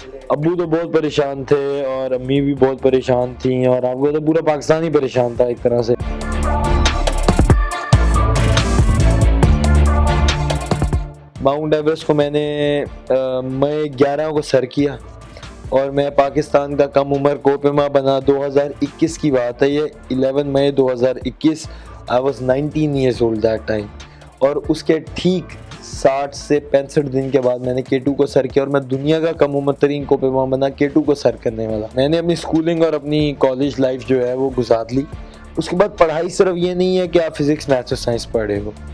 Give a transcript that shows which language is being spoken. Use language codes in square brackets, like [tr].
[ur] ابو تو بہت پریشان تھے اور امی بھی بہت پریشان تھیں, اور آپ کو تو پورا پاکستان ہی پریشان تھا ایک طرح سے. ماؤنٹ ایوریسٹ کو میں نے مئی 11 کو سر کیا, اور میں پاکستان کا کم عمر کوپیما بنا. 2021 کی بات ہے یہ, 11 مئی 2021. [en] I was 19 years old that time. [ur] اور اس کے ٹھیک 60 سے 65 دن کے بعد میں نے K2 کو سر کیا, اور میں دنیا کا کم عمر ترین کوپیما بنا K2 کو سر کرنے والا. میں نے اپنی اسکولنگ اور اپنی کالج لائف جو ہے وہ گزار لی. اس کے بعد پڑھائی صرف یہ نہیں ہے کہ آپ فزکس, میتھس اور سائنس پڑھے ہو.